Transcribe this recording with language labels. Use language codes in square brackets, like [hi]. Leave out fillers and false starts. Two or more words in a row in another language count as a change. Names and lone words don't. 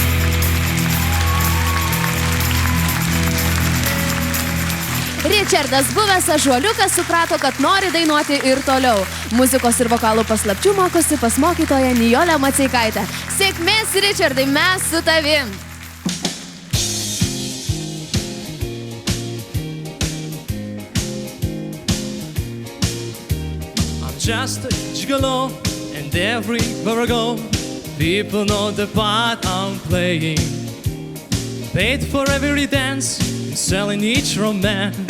[lt] Richardas, buvęs ąžuoliukas, suprato, kad nori dainuoti ir toliau. Muzikos ir vokalų paslapčių mokosi pas mokytoją Nijolę Maceikaitę. Sėkmės, Richardai, mes su tavim. [en] I'm just a gigolo, and everywhere I go, people know the part I'm playing. Paid for every dance, selling each romance.